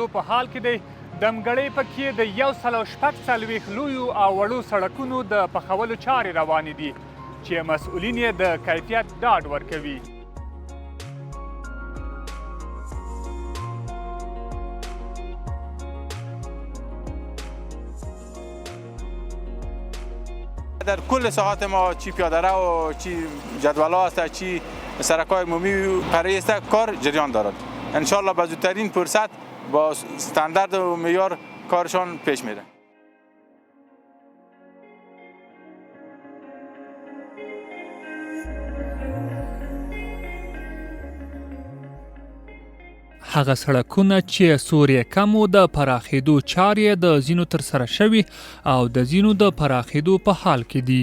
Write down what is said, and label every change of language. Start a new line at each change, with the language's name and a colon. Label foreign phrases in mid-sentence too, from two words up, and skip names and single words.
Pashto: په حال کې دی دمګړۍ پکې د 146 لویو او وړو سړکونو د پخولو چارې روانې دي چې مسؤلین یې د کیفیت ډاډ ورکوي.
Persian: در کل ساعات ما چی پیاده رو و چی جدول است چی سرک‌های عمومی برای است کار جریان دارد. انشالله به زودترین فرصت با استاندارد و معیار کارشان پیش میره.
Pashto: هغه سړکونه چې سورې کم و د پراخېدو چارې د ځینو ترسره شوي او د ځینو د پراخېدو په حال کې دي.